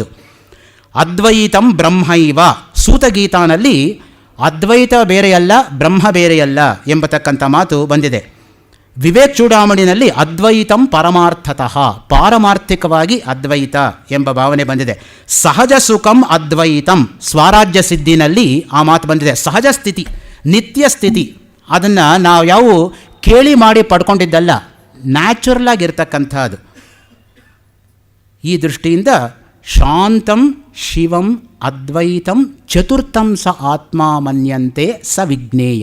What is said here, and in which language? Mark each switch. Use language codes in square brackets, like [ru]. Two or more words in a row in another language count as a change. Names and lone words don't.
[sa] ಅದ್ವೈತಂ ಬ್ರಹ್ಮೈವ. [kn] ಸೂತಗೀತಾನಲ್ಲಿ ಅದ್ವೈತ ಬೇರೆಯಲ್ಲ, ಬ್ರಹ್ಮ ಬೇರೆಯಲ್ಲ ಎಂಬತಕ್ಕಂಥ ಮಾತು ಬಂದಿದೆ. ವಿವೇಕ್ ಚೂಡಾಮಣಿನಲ್ಲಿ [sa] ಅದ್ವೈತಂ ಪರಮಾರ್ಥತಃ, [kn] ಪಾರಮಾರ್ಥಿಕವಾಗಿ ಅದ್ವೈತ ಎಂಬ ಭಾವನೆ ಬಂದಿದೆ. [sa] ಸಹಜ ಸುಖಂ ಅದ್ವೈತಂ. [kn] ಸ್ವರಾಜ್ಯ ಸಿದ್ಧಿನಲ್ಲಿ ಆ ಮಾತು ಬಂದಿದೆ. ಸಹಜ ಸ್ಥಿತಿ, ನಿತ್ಯ ಸ್ಥಿತಿ, ಅದನ್ನು ನಾವು ಯಾವ ಕೇಳಿ ಮಾಡಿ ಪಡ್ಕೊಂಡಿದ್ದಲ್ಲ, ನ್ಯಾಚುರಲ್ ಆಗಿರ್ತಕ್ಕಂಥದ್ದು. ಈ ದೃಷ್ಟಿಯಿಂದ [sa] ಶಾಂತಂ ಶಿವಂ ಅದ್ವೈತಂ ಚತುರ್ಥಂ ಸ ಆತ್ಮ ಮನ್ಯಂತೆ ಸ ವಿಜ್ಞೇಯ.